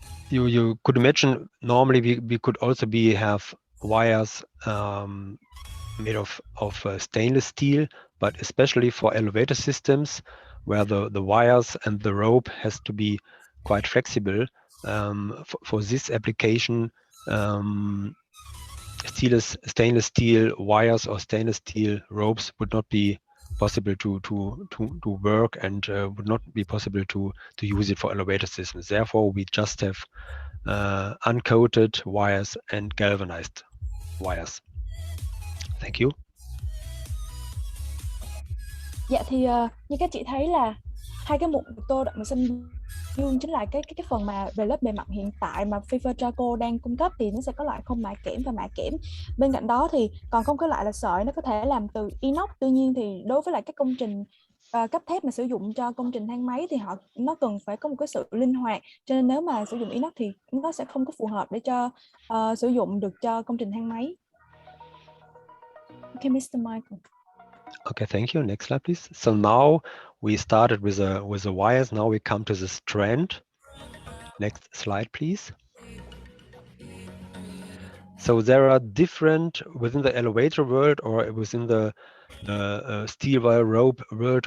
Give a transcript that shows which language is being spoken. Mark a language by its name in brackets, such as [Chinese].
[English] You could imagine normally we could also have wires made of stainless steel, but especially for elevator systems where the wires and the rope has to be quite flexible, for this application, stainless steel wires or stainless steel ropes would not be possible to work, and would not be possible to use it for elevator systems. Therefore, we just have uncoated wires and galvanized wires. Thank you. [Vietnamese] Dạ thì như các chị thấy là hai cái mục tô đậm màu xanh dương chính là cái phần mà về lớp bề mặt hiện tại mà Pfeifer Drako đang cung cấp, thì nó sẽ có loại không mạ kẽm và mạ kẽm. Bên cạnh đó thì còn không có loại là sợi, nó có thể làm từ inox. Tuy nhiên thì đối với lại các công trình cấp thép mà sử dụng cho công trình thang máy thì nó cần phải có một cái sự linh hoạt, cho nên nếu mà sử dụng inox thì nó sẽ không có phù hợp để cho sử dụng được cho công trình thang máy. [English] Okay, Mr. Michael. Okay, thank you. Next slide, please. So now we started with the wires. Now we come to the strand. Next slide, please. So there are different within the elevator world or within the steel wire rope world.